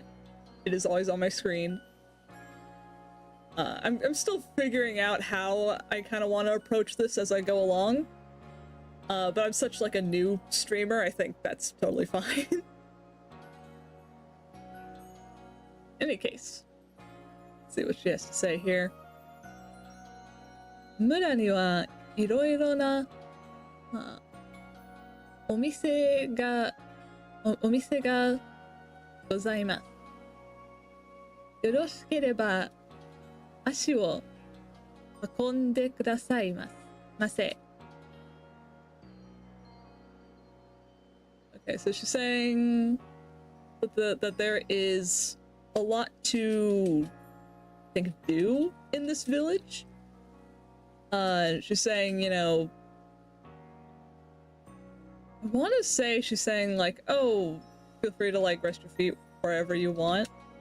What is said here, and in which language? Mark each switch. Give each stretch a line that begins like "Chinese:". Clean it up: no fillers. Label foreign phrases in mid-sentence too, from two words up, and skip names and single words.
English: It is always on my screen. I'm still figuring out how I kind of want to approach this as I go along. But I'm such, like, a new streamer, I think that's totally fine. Any case. Let's see what she has to say here.
Japanese: 村にはいろいろなお店がございます. よろしければ足を運んでください
English: Okay, so she's saying that there is a lot to, I think, do in this village. She's saying, you know, I want to say she's saying, like, oh, feel free to, like, rest your feet wherever you want.